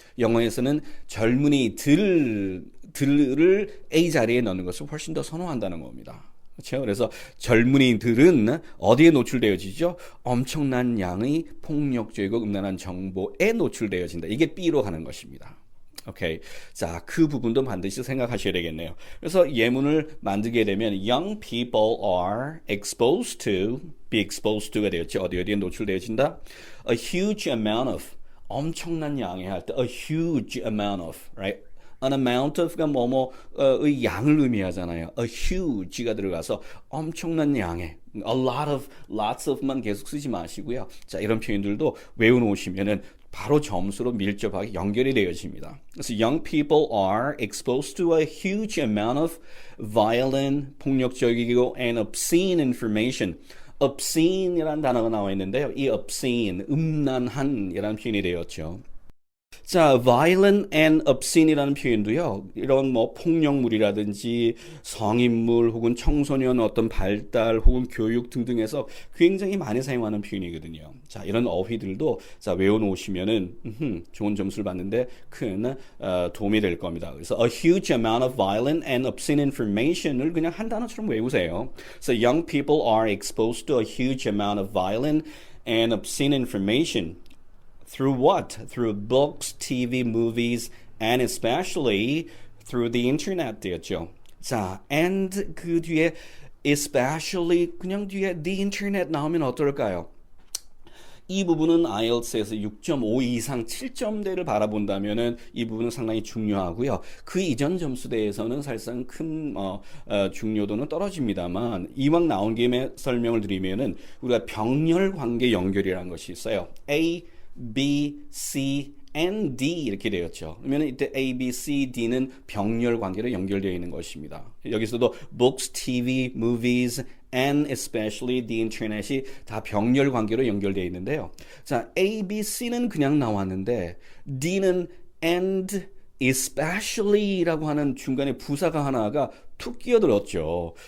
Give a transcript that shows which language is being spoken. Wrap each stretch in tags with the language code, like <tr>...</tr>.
<ko>영어에서는 젊은이들을 A 자리에 넣는 것을 훨씬 더 선호한다는 겁니다. 그렇죠? 그래서 젊은이들은 어디에 노출되어지죠? 엄청난 양의 폭력적이고 음란한 정보에 노출되어진다. 이게 B로 가는 것입니다. 오케이. 자, 그 부분도 반드시 생각하셔야 되겠네요. 그래서 예문을 만들게 되면</ko> <en>young people are exposed to, be exposed to가 되었죠.</en> <ko>어디에 노출되어진다?</ko> <en>A huge amount of,</en> <ko>엄청난 양의 할 때</ko> <en>a huge amount of, right? An amount of</en> <ko>가 뭐뭐의 양을 의미하잖아요.</ko> <en>A huge가</en> <ko>들어가서 엄청난 양의</ko> <en>a lot of, lots of만</en> <ko>계속 쓰지 마시고요. 자, 이런 표현들도 외워놓으시면은 바로 점수로 밀접하게 연결이 되어집니다.</ko> <en>그래서 young people are exposed to a huge amount of violent,</en> <ko>폭력적이고</ko> <en>and obscene information.</en> <ko>obscene이라는 단어가 나와 있는데요. 이 obscene, 음란한이라는 표현이 되었죠. 자,</ko> <en>violent and obscene</en> <ko>이라는 표현도요. 이런 뭐 폭력물이라든지 성인물 혹은 청소년 어떤 발달 혹은 교육 등등에서 굉장히 많이 사용하는 표현이거든요. 자, 이런 어휘들도 자 외워놓으시면은 좋은 점수를 받는데 큰 도움이 될 겁니다.</ko> <en>그래서 a huge amount of violent and obscene information을</en> <ko>그냥 한 단어처럼 외우세요.</ko> <en>So young people are exposed to a huge amount of violent and obscene information. Through what? Through books, TV, movies, and especially through the internet</en> <ko>되었죠. 자, and 그 뒤에 especially 그냥 뒤에 the internet 나오면 어떨까요? 이 부분은 IELTS에서 6.5 이상 7점대를 바라본다면은 이 부분은 상당히 중요하고요. 그 이전 점수대에서는 사실상 큰 중요도는 떨어집니다만 이왕 나온 김에 설명을 드리면은 우리가 병렬 관계 연결이라는 것이 있어요.</ko> <en>A, B, C, and D</en> <ko>이렇게 되었죠. 그러면 이때 A, B, C, D는 병렬 관계로 연결되어 있는 것입니다.</ko> <en>여기서도 books, TV, movies, and especially the internet이</en> <ko>다 병렬 관계로 연결되어 있는데요. 자, A, B, C는 그냥 나왔는데 D는 and especially라고 하는 중간에 부사가 하나가 툭 끼어들었죠.</ko>